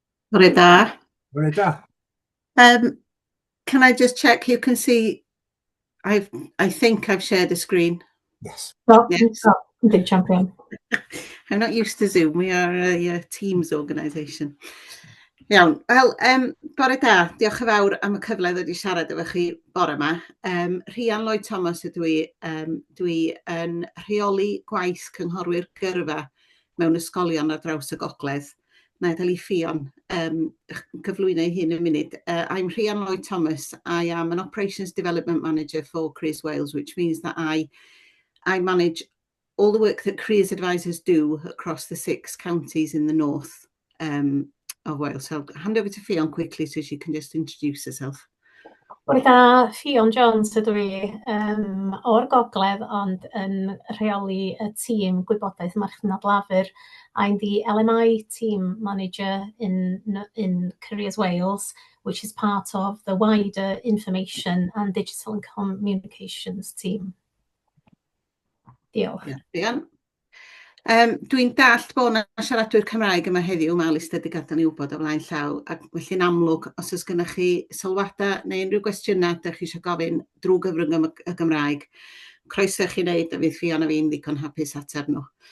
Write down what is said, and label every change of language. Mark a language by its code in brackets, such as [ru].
[cy] Bore da. Bore da. [en] Can I just check you can see? I think I've shared the screen. Yes. Yes. Big champion. I'm not used to Zoom. We are a Teams organisation. [cy] Iawn. Wel, bore da. Diolch yn fawr am y cyfle ddod i siarad efo chi bore yma. Rhian Lloyd Thomas ydw i. Dwi yn rheoli gwaith cynghorwyr gyrfa mewn ysgolion ar draws y gogledd. Na i Ffion gyflwyno ei hun yn munud. [en] I'm Rhian Lloyd Thomas. I am an Operations Development Manager for Careers Wales, which means that I manage all the work that careers advisors do across the 6 counties in the north of Wales. So I'll hand over to Ffion quickly so she can just introduce herself. [cy] Bore da, Ffion Jones ydw i o'r gogledd, ond yn rheoli y tîm gwybodaeth marchnad lafur. [en] I'm the LMI team manager in Careers Wales, which is part of the wider information and digital and communications team. [cy] Diolch. Ffion. Dwi'n dallt bod yna siaradwyr Cymraeg yma heddiw, mae Alistair wedi gadael ni wybod o flaen llaw, ac felly'n amlwg, os oes gennych chi sylwadau neu unrhyw gwestiynau ydych chi eisiau gofyn drwy gyfrwng y Gymraeg, croeso chi wneud, a fydd Ffion a fi'n ddigon hapus ateb nhw.